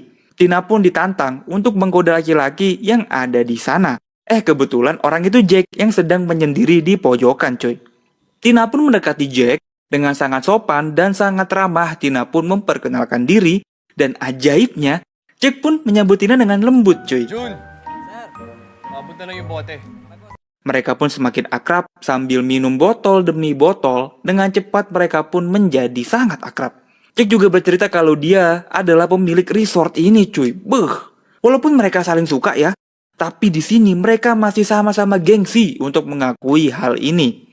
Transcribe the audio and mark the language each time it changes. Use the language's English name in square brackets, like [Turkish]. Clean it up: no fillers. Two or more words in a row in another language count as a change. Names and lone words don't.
[Indonesian] Tina pun ditantang untuk menggoda laki-laki yang ada di sana. Kebetulan orang itu Jack yang sedang menyendiri di pojokan coy. Tina pun mendekati Jack dengan sangat sopan dan sangat ramah. Tina pun memperkenalkan diri dan ajaibnya Jack pun menyambut Tina dengan lembut cuy. [Filipino] Jun! Sir, mapunta na yung bote. [Indonesian] Mereka pun semakin akrab sambil minum botol demi botol. Dengan cepat mereka pun menjadi sangat akrab. Jack juga bercerita kalau dia adalah pemilik resort ini cuy. Walaupun mereka saling suka ya, tapi di sini mereka masih sama-sama gengsi untuk mengakui hal ini.